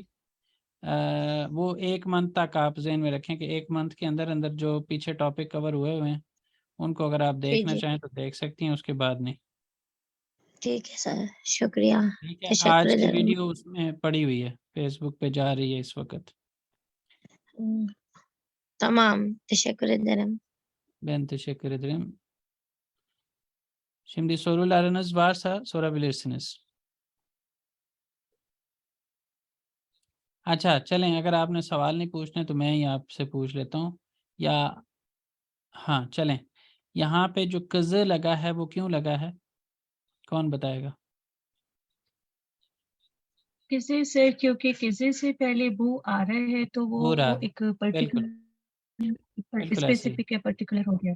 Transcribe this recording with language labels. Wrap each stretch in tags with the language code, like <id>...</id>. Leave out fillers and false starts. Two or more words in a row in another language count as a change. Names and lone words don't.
<hi>वो 1 मंथ तक आप ज़हन में रखें कि 1 मंथ के अंदर अंदर जो पीछे</hi> <en>topic cover</en> <hi>हुए हैं उनको अगर आप देखना चाहें तो देख सकती हैं, उसके बाद नहीं। ठीक है सर, शुक्रिया। ठीक है, आज की वीडियो उसमें पड़ी हुई है, फेसबुक पे जा रही है इस वक्त।</hi> <tr>Tamam, teşekkür ederim. Ben teşekkür ederim. Şimdi sorularınız varsa sorabilirsiniz.</tr> <hi>अच्छा चलें, अगर आपने सवाल नहीं पूछने तो मैं ही आपसे पूछ लेता हूँ, या हाँ चलें। यहाँ पे जो कज़ लगा है वो क्यों लगा है, कौन बताएगा? किसी से, क्योंकि किसी से पहले बू आ रहा है तो वो एक</hi> <en>particular specific</en> <hi>है, पर्टिकुलर हो गया।</hi>